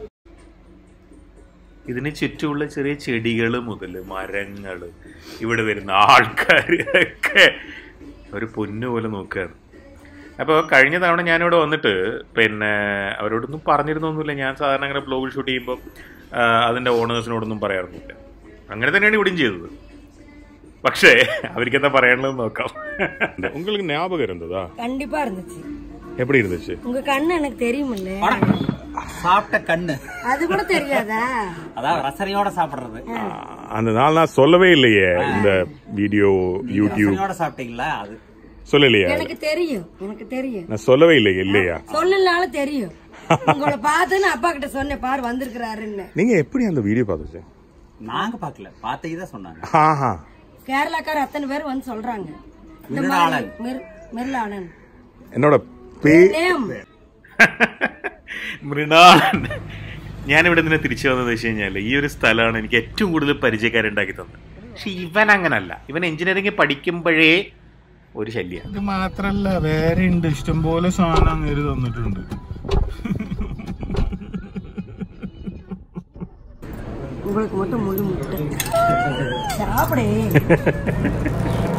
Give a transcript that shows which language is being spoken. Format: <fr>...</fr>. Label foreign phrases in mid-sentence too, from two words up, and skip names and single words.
<ml>ഇതിന് ചുറ്റുമുള്ള ചെറിയ ചെടികൾ മുതൽ മരങ്ങൾ, ഇവിടെ വരുന്ന ആൾക്കാർ ഒക്കെ ഒരു പൊന്നു പോലെ നോക്കുകയാണ്. അപ്പോൾ കഴിഞ്ഞ തവണ ഞാനിവിടെ വന്നിട്ട് പിന്നെ അവരോടൊന്നും പറഞ്ഞിരുന്നൊന്നുമില്ല. ഞാൻ സാധാരണ അങ്ങനെ ബ്ലോഗിൽ ഷൂട്ട് ചെയ്യുമ്പോൾ അതിൻ്റെ ഓണേഴ്സിനോടൊന്നും പറയാറൊന്നുമില്ല. അങ്ങനെ തന്നെയാണ് ഇവിടെയും ചെയ്തത്. പക്ഷേ അവർക്ക് എന്താ പറയാനുള്ളത് നോക്കാം.</ml> <ta>உங்களுக்கு ஞாபகம் இருந்ததா? கண்டிப்பா இருந்துச்சு. எப்படி இருந்துச்சு? உங்க கண்ணு எனக்கு தெரியுமில்ல. சாப்பிட்ட கண்ணு அது கூட தெரியாதா? அதான் ரசனையோட சாப்பிடுறது. அந்த நாள் நான் சொல்லவே இல்லையே இந்த வீடியோ யூடியூப். ரசனையோட சாப்பிட்டீங்களா? அது சொல்லலையா? எனக்கு தெரியும், எனக்கு தெரியும். நான் சொல்லவே இல்லையே. இல்லையா? சொல்லலனாலும் தெரியும். உங்களை பார்த்து நான் அப்பா கிட்ட சொன்னேன், பாரு வந்திருக்கிறாருன்னு. நீங்க எப்படி அந்த வீடியோ பார்த்துச்சு? நாங்க பார்க்கல, பார்த்தீங்க சொன்னாங்க. ஆஹா, கேரளாக்கார அத்தனை பேர் வந்து சொல்றாங்க. மிருளாளன்</ta> <ml>എന്നോട് മൃണാളൻ. ഞാനിവിടെ നിന്ന് തിരിച്ചു വന്നത് വെച്ച് കഴിഞ്ഞാൽ ഈ ഒരു സ്ഥലമാണ് എനിക്ക് ഏറ്റവും കൂടുതൽ പരിചയക്കാരുണ്ടാക്കി തന്നത്. പക്ഷെ ഇവൻ അങ്ങനല്ല. ഇവൻ എഞ്ചിനീയറിംഗ് പഠിക്കുമ്പോഴേ ഒരു ശല്യം. ഇത് മാത്രല്ല, വേറെ ഉണ്ട് ഇഷ്ടംപോലെ സാധനം നേര് തന്നിട്ടുണ്ട്.</ml> <ta>உங்களுக்கு மட்டும் முழு முட்டை சாப்பிடு.</ta>